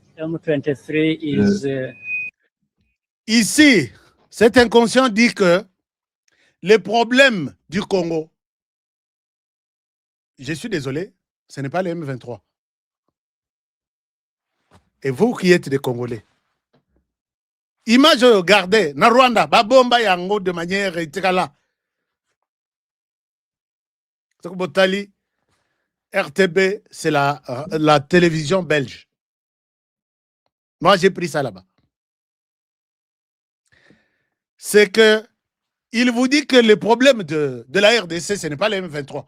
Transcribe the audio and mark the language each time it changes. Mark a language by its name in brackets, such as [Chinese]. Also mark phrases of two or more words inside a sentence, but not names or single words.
[French] Ici, cet inconscient dit que le problème du Congo, je suis désolé, ce n'est pas le M23. Et vous qui êtes des Congolais, image regardez, [Lingala] na Rwanda, babomba yango [French] de manière [Lingala] itikala. [French] RTB, c'est la télévision belge. Moi, j'ai pris ça là-bas. C'est que il vous dit que le problème de la RDC, ce n'est pas le M23.